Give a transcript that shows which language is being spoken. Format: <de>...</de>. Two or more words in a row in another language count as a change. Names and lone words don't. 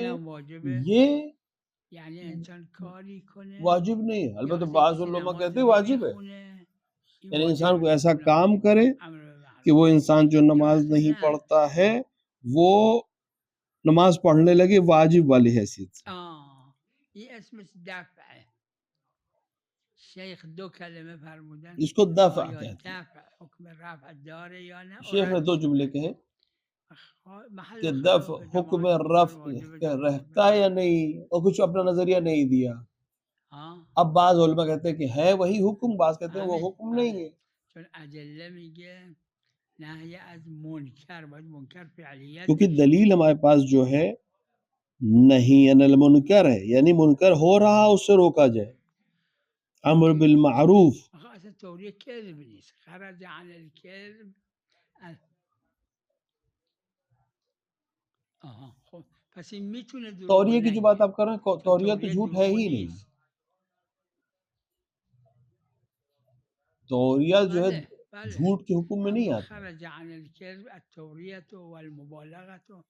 <ur>یہ واجب نہیں ہے، البتہ بعض علماء کہتے ہیں واجب ہے. یعنی انسان کو ایسا کام کرے کہ وہ انسان جو نماز نہیں پڑھتا ہے وہ نماز پڑھنے لگے واجب والی حیثیت سے.</ur> <fa>یہ اسمش دفع ہے. شیخ 2 کلمه فرمودن</fa> <ur>اس کو دفع کہتے ہیں.</ur> <fa>دفع حکم رفع داره یا نه؟</fa> <ur>شیخ نے 2 جملے کہے کہ دفع حکم رفع رہتا ہے یا نہیں، اور کچھ اپنا نظریہ نہیں دیا. اب بعض علماء کہتے ہیں کہ ہے وہی حکم، بعض کہتے ہیں وہ حکم نہیں ہے.</ur> <fa>چون ادله میگه نهی از منکر، باید منکر فعلیت،</fa> <ur>کیونکہ دلیل ہمارے پاس جو ہے نہیں</ur> <ar>ان المنکر</ar> <ur>ہے، یعنی منکر ہو رہا اس سے روکا جائے.</ur> <ar>امر بالمعروف</ar> <fa>اصلا توریه کذب نیست،</fa> <ar>خرج عن الکذب.</ar> <fa>خب پس این میتونه دروغ</fa> <ur>توریہ کی جو بات</ur> <fa>نگه.</fa> <ur>آپ کر رہے ہیں، توریہ تو جھوٹ ہے ہی نہیں. توریہ جو ہے جھوٹ کے حکم میں نہیں آتا.</ur> <ar>خرج عن الکذب التوریۃ والمبالغۃ.</ar>